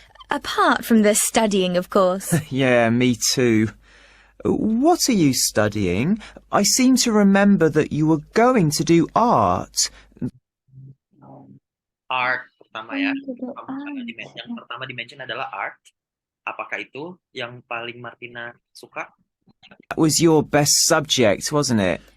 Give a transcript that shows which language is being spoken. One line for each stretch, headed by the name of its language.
English: Apart from the studying, of course. Yeah, me too. What are you studying? I seem to remember that you were going to do art.
Indonesian: Art pertama ya.
English: Going to do
Indonesian: Yang pertama dimention adalah art. Apakah itu yang paling Martina suka?
English: That was your best subject, wasn't it?